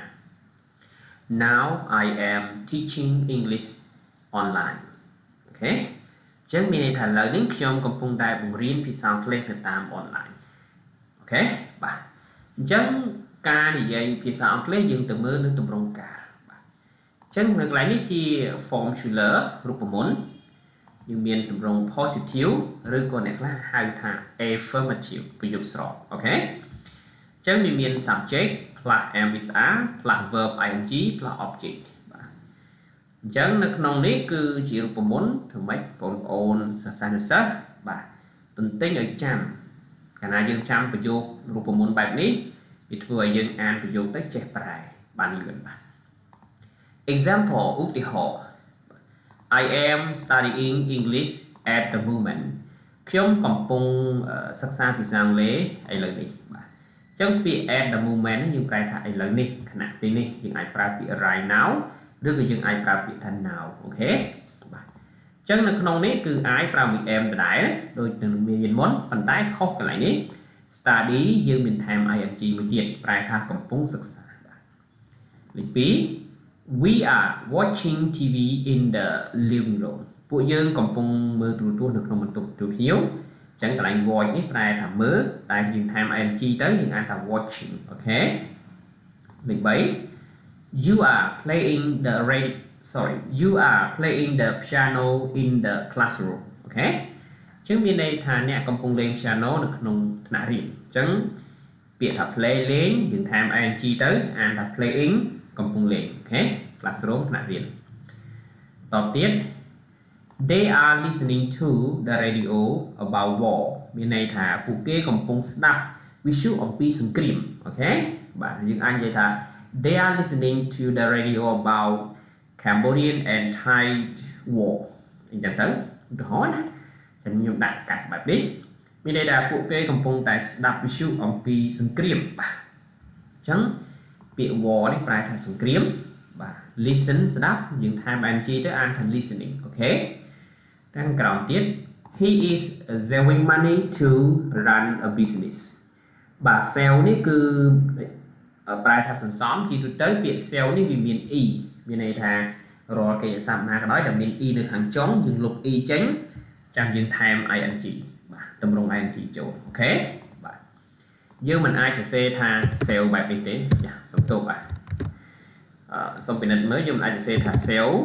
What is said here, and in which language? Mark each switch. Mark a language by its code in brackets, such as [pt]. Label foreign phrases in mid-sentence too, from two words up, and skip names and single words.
[en] Now I am teaching English online [km] អូខេអញ្ចឹងមានន័យថាឥឡូវនេះខ្ញុំកំពុងតែបង្រៀនភាសាអង់គ្លេសនៅតាមអនឡាញអូខេបាទអញ្ចឹងការនិយាយភាសាអង់គ្លេសយើងទៅមើលនៅទម្រង់កាលបាទអញ្ចឹងនៅកន្លែងនេះជា formula រូបមន្តយើងមានទម្រង់ positive ឬក៏អ្នកខ្លះហៅថា affirmative ប្រយោគស្របអូខេអញ្ចឹងវាមាន [en] subject plus MSR plus verb ing plus object [km] បាទអញ្ចឹងនៅក្នុងនេះគឺជារូបមន្តធ្វើម៉េចបងប្អូនសិស្សានុសិស្សបាទទន្ទិញឲ្យចាំកាលណាយើងចាំប្រយោគរូបមន្តបែបនេះ វាធ្វើឲ្យយើងអានប្រយោគទៅចេះប្រែបានលឿនបាទ example ឧទាហរណ៍ [en] I am studying English at the moment [km] ខ្ញុំកំពុងសិក្សាភាសាអង់គ្លេសឥឡូវ នេះបាទអញ្ចឹងពាក្យ [en] at the moment [km] នេះយើងប្រែថាឥឡូវនេះខណៈពេលនេះយើងអាចប្រើពាក្យ [en] right now [km] ឬក៏យើងអាច ប្រើពាក្យថា now អូខេបាទអញ្ចឹងនៅក្នុងនេះគឺ I ប្រើមួយ am ដដែលដូចនឹងមានមុនប៉ុន្តែខុសកន្លែងនេះ study យើងមានថែម ing មួយទៀតប្រែថាកំពុងសិក្សាបាទលេខ2 [en] we are watching TV in the living room [km] ពួកយើងកំពុងមើលទូរទស្សន៍នៅក្នុងបន្ទប់ទទួលភ្ញៀវអញ្ចឹងកន្លែង watch នេះប្រែថាមើលតែយើងថែម ing ទៅយើងអានថា watching អូខេលេខ3 [en] you are playing the piano in the classroom [km] អូខេអញ្ចឹងមានន័យថាអ្នកកំពុងលេង piano នៅក្នុងថ្នាក់រៀនអញ្ចឹងពាក្យថា play លេងយើងថែម ing ទៅអានថា playing កំពុងលេងអូខេ classroom ថ្នាក់រៀនតទៅទៀត [en] they are listening to the radio about war [km] មានន័យថាពួកគេកំពុងស្ដាប់វិទ្យុអំពីសង្គ្រាមអូខេបាទយើងអាចនិយាយថា [en] they are listening to the radio about Cambodian and Thai war [km] អញ្ចឹងទៅឧទាហរណ៍ណាខ្ញុំដាក់កាត់បែបនេះមានន័យថាពួកគេកំពុងតែ ស្ដាប់វិទ្យុអំពីសង្គ្រាមបាទអញ្ចឹងពាក្យ war នេះប្រែថាសង្គ្រាមបាទ listen ស្ដាប់យើងថែម ing ទៅអានថា listening អូខេខាងក្រោមទៀត [en] he is saving money to run a business [km] បាទ sell នេះគឺប្រែថាសន្សំជាទូទៅពាក្យ sell នេះវាមាន e មានន័យថារាល់កិច្ចសព្ទណាក៏ដោយដែលមាន e នៅខាងចុងយើងលុប e ចេញចាំយើងថែម ing បាទតម្រង ing ចូលអូខេបាទយើងមិនអាចសរសេរថា sell បែបនេះទេចាសុំទោសបាទសូមពិនិត្យមើលយើងមិនអាចសរសេរថា sell